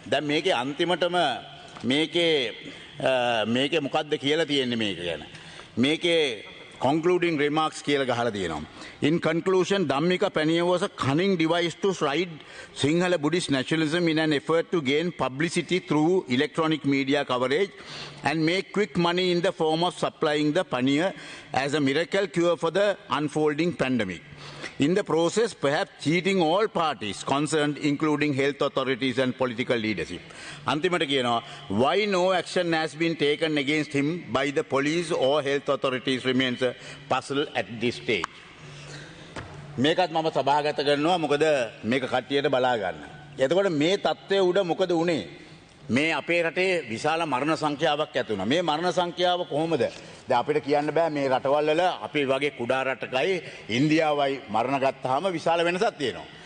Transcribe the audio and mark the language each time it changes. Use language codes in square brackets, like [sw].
[si] දැන් මේකේ අන්තිමටම මේකේ මොකද්ද කියලා තියෙන්නේ මේක ගැන. මේකේ [en] concluding remarks [si] කියලා ගහලා තියෙනවා. [en] In conclusion, Dhammika Paniya was a cunning device to ride Sinhala Buddhist nationalism in an effort to gain publicity through electronic media coverage and make quick money in the form of supplying the paniya as a miracle cure for the unfolding pandemic. In the process, perhaps cheating all parties concerned, including health authorities and political leadership. [si] Antimata kiyanawa, [en] why no action has been taken against him by the police or health authorities remains a puzzle at this stage. [si] මේකත් මම සභාගත කරනවා මොකද මේක කට්ටියට බලා ගන්න. එතකොට මේ තත්ත්වය උඩ මොකද වුනේ? මේ අපේ රටේ විශාල මරණ සංඛ්‍යාවක් ඇති වුණා. මේ මරණ සංඛ්‍යාව කොහොමද? දැන් අපිට කියන්න බෑ මේ රටවල් වල අපි වගේ කුඩා රටකයි ඉන්දියාවයි මරණ ගත්තාම විශාල වෙනසක් තියෙනවා.